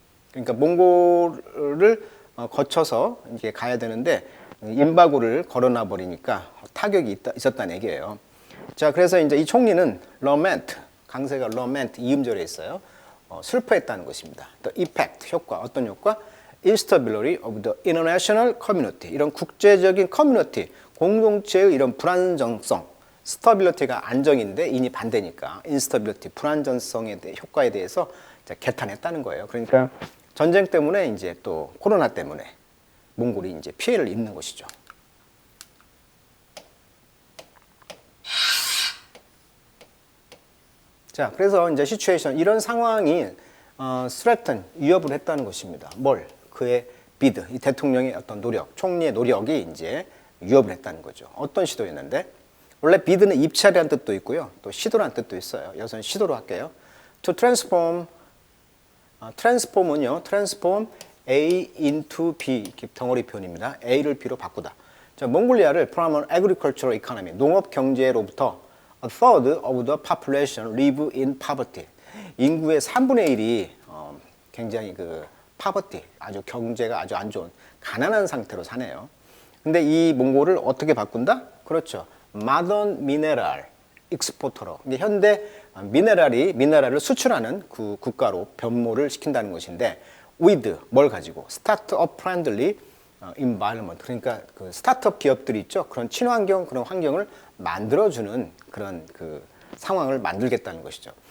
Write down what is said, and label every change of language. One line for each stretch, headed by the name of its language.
Korean: 그러니까 몽골을 거쳐서 이제 가야 되는데 임바고를 걸어놔 버리니까 타격이 있었다는 얘기예요. 자, 그래서 이제 이 총리는 lament, 강세가 lament 이음절에 있어요. 슬퍼했다는 것입니다.
English: The effect,
Korean: 효과, 어떤 효과?
English: Instability of the international community.
Korean: 이런 국제적인 커뮤니티, 공동체의 이런 불안정성, 스타빌리티가 안정인데 인이 반대니까 인스타빌리티, 불안정성의 효과에 대해서 개탄했다는 거예요. 그러니까 전쟁 때문에 이제 또 코로나 때문에 몽골이 이제 피해를 입는 것이죠. 자, 그래서 이제 시츄에이션 이런 상황이 threaten 위협을 했다는 것입니다. 뭘? 그의 비드, 이 대통령의 어떤 노력, 총리의 노력이 이제 위협을 했다는 거죠. 어떤 시도였는데? 원래 비드는 입찰이라는 뜻도 있고요. 또 시도라는 뜻도 있어요. 여기서는 시도로 할게요.
English: To transform, transform은요. transform A into B,
Korean: 이렇게 덩어리 표현입니다. A를 B로 바꾸다. 자, 몽골리아를
English: from an agricultural economy,
Korean: 농업 경제로부터
English: a third of the population live in poverty.
Korean: 인구의 3분의 1이 굉장히 그 poverty, 아주 경제가 아주 안 좋은 가난한 상태로 사네요. 근데 이 몽골을 어떻게 바꾼다? 그렇죠.
English: modern mineral exporter
Korean: 로 현대 미네랄을 수출하는 그 국가로 변모를 시킨다는 것인데 with 뭘 가지고
English: startup friendly environment
Korean: 그러니까 그 스타트업 기업들이 있죠 그런 친환경 그런 환경을 만들어주는 그런 그 상황을 만들겠다는 것이죠.